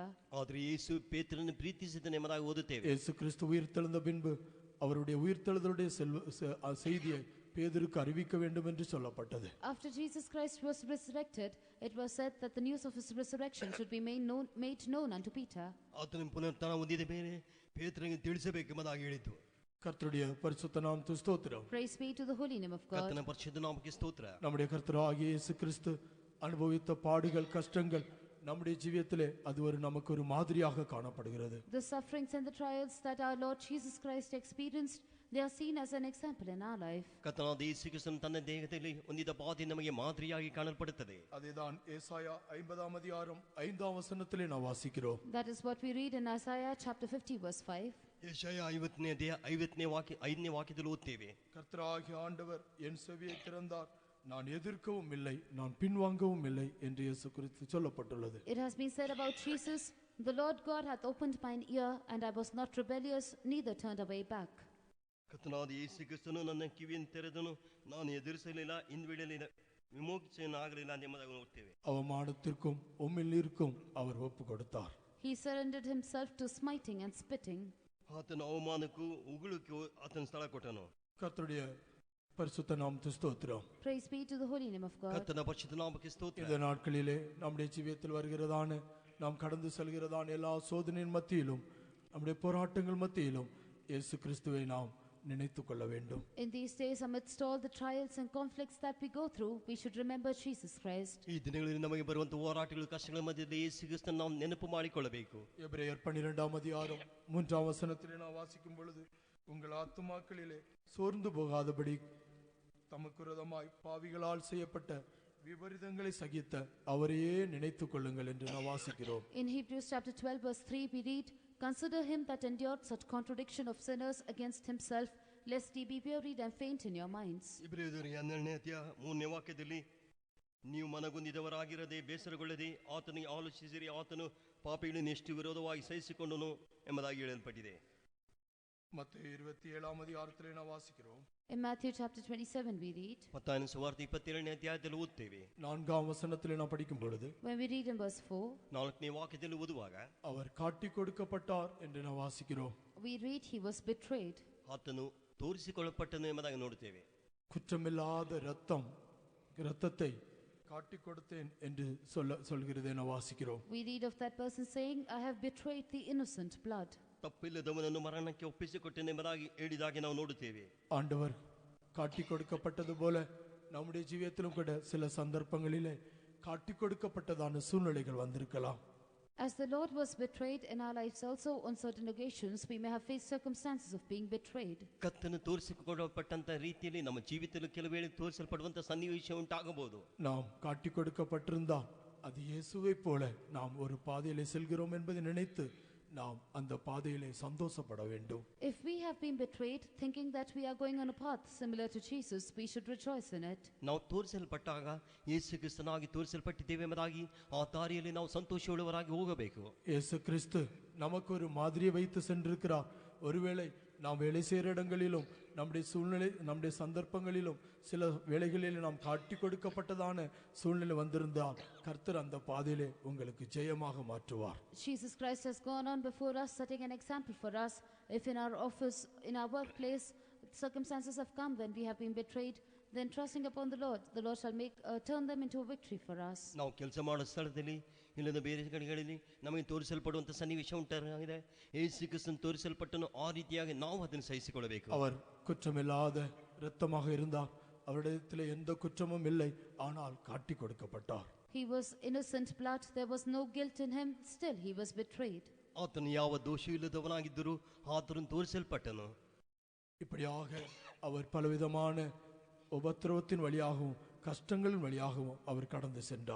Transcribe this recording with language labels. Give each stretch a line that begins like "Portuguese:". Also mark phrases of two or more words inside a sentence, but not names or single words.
Kannada: ಆದರೆ ಯೇಸು ಪೇತ್ರನನ್ನು ಪ್ರೀತಿಸಿದನು ಎಂಬುದಾಗಿ ಓದುತ್ತೇವೆ.
Tamil: இயேசு கிறிஸ்து உயிர்த்தெழுந்த பின்பு அவருடைய உயிர்த்தெழுதலுடைய செய்தியை பேதுருக்கு அறிவிக்க வேண்டும் என்று சொல்லப்பட்டது.
English: After Jesus Christ was resurrected, it was said that the news of his resurrection should be made known unto Peter.
Kannada: ಆತನು ಪುನರುತ್ಥಾನ ಹೊಂದಿದ ಮೇಲೆ ಪೇತ್ರನಿಗೆ ತಿಳಿಸಬೇಕೆಂಬುದಾಗಿ ಹೇಳಿತು.
Tamil: கர்த்தருடைய பரிசுத்த நாமத்துக்கு ஸ்தோத்திரம்.
English: Praise be to the holy name of God.
Kannada: ಕರ್ತನ ಪರಿಶುದ್ಧ ನಾಮಕ್ಕೆ ಸ್ತೋತ್ರ.
Tamil: நம்முடைய கர்த்தராகிய இயேசு கிறிஸ்து அனுபவித்த பாடுகள், கஷ்டங்கள் நம்முடைய ஜீவியத்திலே அது நமக்கு ஒரு மாதிரியாக காணப்படுகிறது.
English: The sufferings and the trials that our Lord Jesus Christ experienced, they are seen as an example in our life.
Kannada: ಕರ್ತನಾದ ಯೇಸು ಕ್ರಿಸ್ತನು ತನ್ನ ದೇಹದಲ್ಲಿ ಹೊಂದಿದ ಬಾಧೆ ನಮಗೆ ಮಾದರಿಯಾಗಿ ಕಾಣಲ್ಪಡುತ್ತದೆ.
Tamil: அதேதான் ஏசாயா 50ஆம் அதிகாரம் 5ஆம் வசனத்திலே நாம் வாசிக்கிறோம்.
English: That is what we read in Isaiah chapter 50 verse 5.
Kannada: ಯೆಶಾಯ 5ನೇ ವಾಕ್ಯದಲ್ಲಿ ಓದ್ತೇವೆ.
Tamil: கர்த்தராகிய ஆண்டவர் என் செவியை திறந்தார், நான் எதிர்க்கவும் இல்லை, நான் பின்வாங்கவும் இல்லை என்று இயேசு குறித்து சொல்லப்பட்டுள்ளது.
English: It has been said about Jesus, the Lord God hath opened mine ear, and I was not rebellious, neither turned away back.
Kannada: ಕರ್ತನಾದ ಯೇಸು ಕ್ರಿಸ್ತನು ನನ್ನ ಕಿವಿಯನ್ನು ತೆರೆದನು, ನಾನು ಎದುರಿಸಲಿಲ್ಲ, ಹಿಂದ್ಬಿಡಲಿಲ್ಲ, ವಿಮೋಚನೆಯಾಗಲಿಲ್ಲ ಎಂಬುದಾಗಿ ನೋಡ್ತೇವೆ.
Tamil: அவமானத்திற்கும் உம்மிலிருக்கும் அவர் ஒப்பு கொடுத்தார்.
English: He surrendered himself to smiting and spitting.
Kannada: ಆತನ ಅವಮಾನಕ್ಕೂ ಉಗುಳಕ್ಕೂ ಆತನ ಸ್ಥಳ ಕೊಟ್ಟನು.
Tamil: கர்த்தருடைய பரிசுத்த நாமத்துக்கு ஸ்தோத்திரம்.
English: Praise be to the holy name of God.
Kannada: ಕರ್ತನ ಪರಿಶುದ್ಧ ನಾಮಕ್ಕೆ ಸ್ತೋತ್ರ.
Tamil: இந்த நாட்களிலே நம்முடைய ஜீவியத்தில் வருகிறதான, நாம் கடந்து செல்கிறதான எல்லா சோதனையின் மத்தியிலும், நம்முடைய போராட்டங்கள் மத்தியிலும் இயேசு கிறிஸ்துவை நாம் நினைத்துக் கொள்ள வேண்டும்.
English: In these days, amidst all the trials and conflicts that we go through, we should remember Jesus Christ.
Kannada: ಈ ದಿನಗಳಲ್ಲಿ ನಮಗೆ ಬರುವಂತ ಹೋರಾಟಗಳು, ಕಷ್ಟಗಳ ಮಧ್ಯದಲ್ಲಿ ಯೇಸು ಕ್ರಿಸ್ತನನ್ನು ನಾವು ನೆನಪು ಮಾಡಿಕೊಳ್ಳಬೇಕು.
Tamil: எபிரேயர் 12ஆம் அதிகாரம் 3ஆம் வசனத்திலே நாம் வாசிக்கும் பொழுது, உங்கள் ஆத்துமாக்களிலே சோர்ந்து போகாதபடி தமக்கு விரோதமாய் பாவிகளால் செய்யப்பட்ட விபரீதங்களை சகித்த அவரையே நினைத்துக் கொள்ளுங்கள் என்று நாம் வாசிக்கிறோம்.
English: In Hebrews chapter 12 verse 3 we read, "Consider him that endured such contradiction of sinners against himself, lest ye be wearied and faint in your minds."
Kannada: ಇಬ್ರಿಯದವರಿಗೆ 12ನೇ ಅಧ್ಯಾಯ 3ನೇ ವಾಕ್ಯದಲ್ಲಿ, ನೀವು ಮನಗುಂದಿದವರಾಗಿರದೆ ಬೇಸರಗೊಳ್ಳದೆ ಆತನಿಗೆ ಆಲೋಚಿಸಿರಿ, ಆತನು ಪಾಪಿಗಳನ್ನು ಎಷ್ಟು ವಿರೋಧವಾಗಿ ಸಹಿಸಿಕೊಂಡನು ಎಂಬುದಾಗಿ ಹೇಳಲ್ಪಟ್ಟಿದೆ.
Tamil: மத்தேயு 27ஆம் அதிகாரத்திலே நாம் வாசிக்கிறோம்.
English: In Matthew chapter 27 we read,
Kannada: ಮತ್ತಾಯನ ಸುವಾರ್ತೆ 27ನೇ ಅಧ್ಯಾಯದಲ್ಲಿ ಓದ್ತೇವೆ.
Tamil: 4ஆம் வசனத்திலே நாம் படிக்கும் பொழுது,
English: when we read in verse 4,
Kannada: 4ನೇ ವಾಕ್ಯದಲ್ಲಿ ಓದುವಾಗ
Tamil: அவர் காட்டிக் கொடுக்கப்பட்டார் என்று நாம் வாசிக்கிறோம்.
English: we read he was betrayed.
Kannada: ಆತನು ತೋರಿಸಿಕೊಳ್ಳಲ್ಪಟ್ಟನು ಎಂಬುದಾಗಿ ನೋಡುತ್ತೇವೆ.
Tamil: குற்றமில்லாத இரத்தத்தை காட்டிக் கொடுத்தேன் என்று சொல்கிறதை நாம் வாசிக்கிறோம்.
English: We read of that person saying, "I have betrayed the innocent blood."
Kannada: ತಪ್ಪಿಲ್ಲದವನನ್ನು ಮರಣಕ್ಕೆ ಒಪ್ಪಿಸಿಕೊಟ್ಟೆನು ಎಂಬುದಾಗಿ ಹೇಳಿದಾಗೆ ನಾವು ನೋಡುತ್ತೇವೆ.
Tamil: ஆண்டவர் காட்டிக் கொடுக்கப்பட்டது போல நம்முடைய ஜீவியத்திலும் கூட சில சந்தர்ப்பங்களிலே காட்டிக் கொடுக்கப்பட்டதான சூழ்நிலைகள் வந்திருக்கலாம்.
English: As the Lord was betrayed in our lives also, on certain occasions we may have faced circumstances of being betrayed.
Kannada: ಕರ್ತನು ತೋರಿಸಿಕೊಳ್ಳಲ್ಪಟ್ಟಂತ ರೀತಿಯಲ್ಲಿ ನಮ್ಮ ಜೀವಿತದಲ್ಲಿ ಕೆಲವು ವೇಳೆ ತೋರಿಸಲ್ಪಡುವಂತ ಸನ್ನಿವೇಶ ಉಂಟಾಗಬಹುದು.
Tamil: நாம் காட்டிக் கொடுக்கப்பட்டிருந்தால் அது இயேசுவை போல நாம் ஒரு பாதையிலே செல்கிறோம் என்பதை நினைத்து நாம் அந்த பாதையிலே சந்தோஷப்பட வேண்டும்.
English: If we have been betrayed thinking that we are going on a path similar to Jesus, we should rejoice in it.
Kannada: ನಾವು ತೋರಿಸಲ್ಪಟ್ಟಾಗ ಯೇಸು ಕ್ರಿಸ್ತನಾಗಿ ತೋರಿಸಲ್ಪಟ್ಟಿದ್ದೇವೆ ಎಂಬುದಾಗಿ ಆ ದಾರಿಯಲ್ಲಿ ನಾವು ಸಂತೋಷವುಳ್ಳವರಾಗಿ ಹೋಗಬೇಕು.
Tamil: இயேசு கிறிஸ்து நமக்கு ஒரு மாதிரியை வைத்து சென்றிருக்கிறார். ஒருவேளை நாம் வேலை செய்கிற இடங்களிலும் நம்முடைய சூழ்நிலை நம்முடைய சந்தர்ப்பங்களிலும் சில வேளைகளில் நாம் காட்டி கொடுக்கப்பட்டதான சூழ்நிலை வந்திருந்தால் கர்த்தர் அந்த பாதையிலே உங்களுக்கு ஜெயமாக மாற்றுவார்.
English: Jesus Christ has gone on before us, setting an example for us. If in our office, in our workplace, circumstances have come when we have been betrayed, then trusting upon the Lord shall turn them into a victory for us.
Kannada: ನಾವು ಕೆಲಸ ಮಾಡೋ ಸ್ಥಳದಲ್ಲಿ ಇಲ್ಲದ ಬೇರೆ ಕಡೆಗಳಲ್ಲಿ ನಮಗೆ ತೋರಿಸಲ್ಪಡುವಂತ ಸನ್ನಿವೇಶ ಉಂಟಾಗಿದೆ. ಯೇಸು ಕ್ರಿಸ್ತನು ತೋರಿಸಲ್ಪಟ್ಟನು, ಆ ರೀತಿಯಾಗಿ ನಾವು ಅದನ್ನು ಸಹಿಸಿಕೊಳ್ಳಬೇಕು.
Tamil: அவர் குற்றமில்லாத இரத்தமாக இருந்தார். அவரிடத்திலே எந்த குற்றமும் இல்லை, ஆனால் காட்டி கொடுக்கப்பட்டார்.
English: He was innocent blood, there was no guilt in him, still he was betrayed.
Kannada: ಆತನು ಯಾವ ದೋಷವಿಲ್ಲದವನಾಗಿದ್ದರೂ ಆತನು ತೋರಿಸಲ್ಪಟ್ಟನು.
Tamil: இப்படியாக அவர் பலவிதமான உபத்திரவத்தின் வழியாகவும் கஷ்டங்களின் வழியாகவும் அவர் கடந்து சென்றார்.